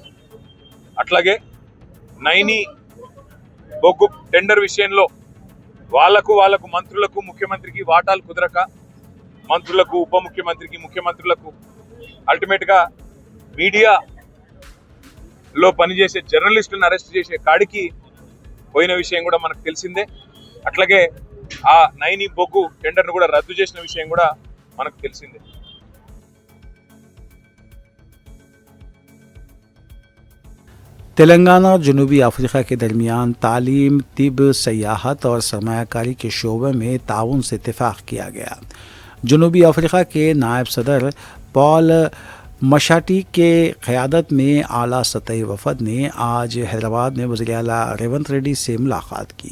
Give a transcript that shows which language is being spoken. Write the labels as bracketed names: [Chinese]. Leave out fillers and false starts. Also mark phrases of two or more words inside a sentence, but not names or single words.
[Telugu] అట్లాగే నైని బొగ్గు టెండర్ విషయంలో వాళ్లకు మంత్రులకు ముఖ్యమంత్రికి వాటాలు కుదరక మంత్రులకు ఉప ముఖ్యమంత్రికి ముఖ్యమంత్రులకు అల్టిమేట్గా మీడియాలో పనిచేసే జర్నలిస్టులను అరెస్ట్ చేసే కాడికి పోయిన విషయం కూడా మనకు తెలిసిందే। అట్లాగే ఆ నైని బొగ్గు టెండర్ను కూడా రద్దు చేసిన విషయం కూడా మనకు తెలిసిందే। [Urdu] تلنگانہ اور جنوبی افریقہ کے درمیان تعلیم، طب، سیاحت اور سرمایہ کاری کے شعبے میں تعاون سے اتفاق کیا گیا۔ جنوبی افریقہ کے نائب صدر پال مشاٹی کے قیادت میں اعلیٰ سطحی وفد نے آج حیدرآباد میں وزیر اعلیٰ ریونت ریڈی سے ملاقات کی۔